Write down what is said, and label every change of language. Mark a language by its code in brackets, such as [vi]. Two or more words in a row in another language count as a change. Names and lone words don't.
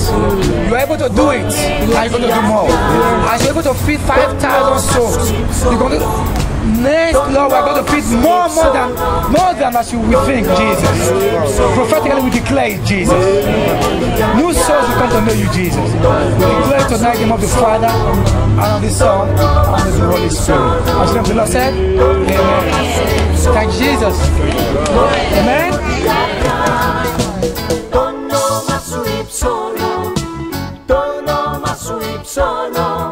[en] You are able to do it, and you're going to do more. As you're able to feed 5,000 souls, you're going to next, Lord, we're going to feed more than as you will think, Jesus. Prophetically, we declare it, Jesus. New souls will come to know you, Jesus. We declare tonight the name of the Father, and of the Son, and of the Holy Spirit. As the name of the Lord said, Amen. Thank you, Jesus. Amen. [el] Το όνομα σου υψώνω, το όνομα σου υψώνω,